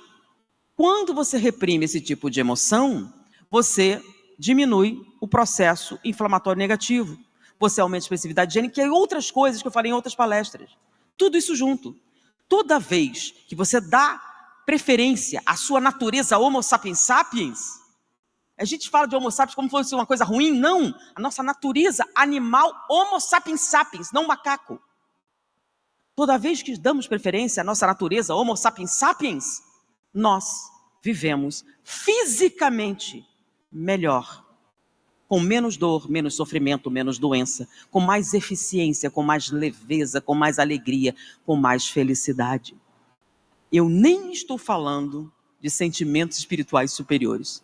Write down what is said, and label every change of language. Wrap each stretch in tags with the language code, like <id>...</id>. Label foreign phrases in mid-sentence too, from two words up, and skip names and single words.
<pt>Quando você reprime esse tipo de emoção, você diminui o processo inflamatório negativo. Você aumenta a expressividade gênica e outras coisas que eu falei em outras palestras. Tudo isso junto. Toda vez que você dá preferência à sua natureza Homo sapiens sapiens, a gente fala de Homo sapiens como se fosse uma coisa ruim, não. A nossa natureza animal Homo sapiens sapiens, não macaco. Toda vez que damos preferência à nossa natureza Homo sapiens sapiens, nós vivemos fisicamente melhor, com menos dor, menos sofrimento, menos doença, com mais eficiência, com mais leveza, com mais alegria, com mais felicidade. Eu nem estou falando de sentimentos espirituais superiores.</pt>